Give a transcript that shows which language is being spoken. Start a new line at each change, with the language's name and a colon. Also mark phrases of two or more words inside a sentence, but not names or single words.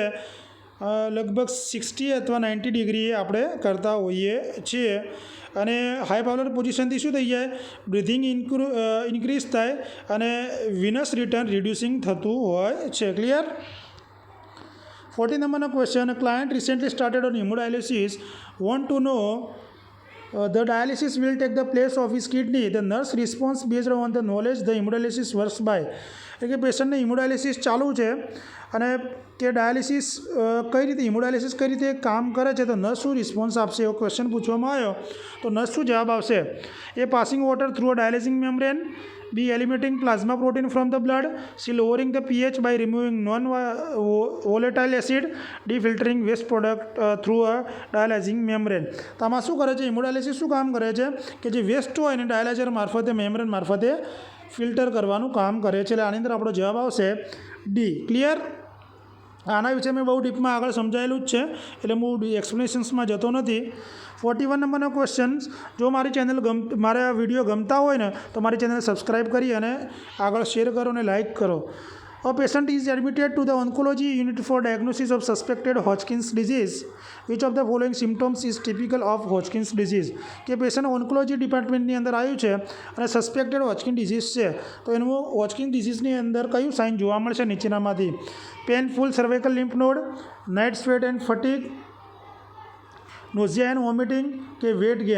Gujarati: લગભગ 60 અથવા 90 ડિગ્રીએ આપણે કરતા હોઈએ છીએ. અને
English: high Fowler position
Gujarati: શું થઈ જાય?
English: breathing increase
Gujarati: થાય અને
English: venous return reducing
Gujarati: થતું હોય છે. ક્લિયર? 40 નંબરનો ક્વેશ્ચન.
English: client recently started on hemodialysis, want to know the dialysis will take the place of his kidney. The nurse responds based on the knowledge the hemodialysis works by.
Gujarati: એટલે કે પેશન્ટને હિમોડાયાલિસિસ ચાલુ છે અને તે ડાયાલિસિસ કઈ રીતે, હિમોડાયાલિસિસ કઈ રીતે કામ કરે છે, તો નર્સ શું રિસ્પોન્સ આપશે એવો ક્વેશ્ચન પૂછવામાં આવ્યો. તો નર્સ શું જવાબ આવશે?
English: A passing water through a dialyzing membrane, B. Eliminating plasma protein from the blood, C. Lowering the pH by removing non-volatile acid, D. Filtering waste product through a dialyzing membrane.
Gujarati: તો આમાં શું કરે છે? હિમોડાયાલિસિસ શું કામ કરે છે? કે જે વેસ્ટ હોય એને ડાયાલાઇઝર મારફતે, મેમ્બ્રેન મારફતે ફિલ્ટર કરવાનું કામ કરે છે. એટલે આની અંદર આપણો જવાબ આવશે ડી. ક્લિયર? આના વિશે મેં બહુ ડીપમાં આગળ સમજાયેલું જ છે, એટલે હું એક્સપ્લેનેશન્સમાં જતો નથી. 41 નંબરનો ક્વેશ્ચન. જો મારા વિડીયો ગમતા હોય ને તો મારી
English: channel subscribe
Gujarati: કરી અને આગળ શેર કરો અને લાઇક કરો.
English: A patient is admitted to the oncology unit for diagnosis of suspected Hodgkin's disease. Which of the following symptoms is typical of Hodgkin's disease?
Gujarati: કે પેશન્ટ
English: oncology department
Gujarati: અંદર આવ્યું છે અને
English: suspected Hodgkin disease
Gujarati: છે, તો એનું
English: Hodgkin disease
Gujarati: અંદર કયું સાઇન જોવા મળશે નીચેનામાંથી?
English: painful cervical lymph node, night sweat and fatigue, nausea and vomiting કે weight gain.